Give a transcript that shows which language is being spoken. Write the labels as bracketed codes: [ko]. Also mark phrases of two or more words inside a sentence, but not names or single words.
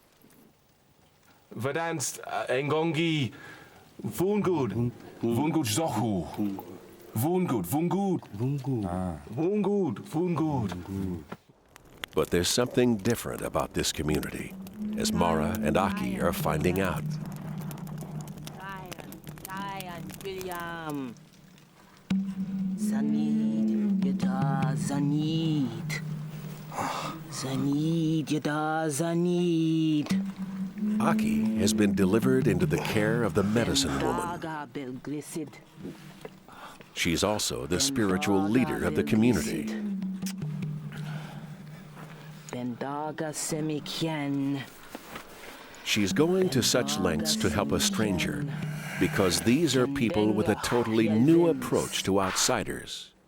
[en] Engongi, Vungud, Vungud Zohu, Vungud, Vungud, Vungud, Vungud. But there's something different about this community, as Mara and Aki are finding out. Zanid, yada, zanid. Zanid, yada, zanid. Aki has been delivered into the care of the medicine woman. She's also the spiritual leader of the community. She's going to such lengths to help a stranger because these are people with a totally new approach to outsiders.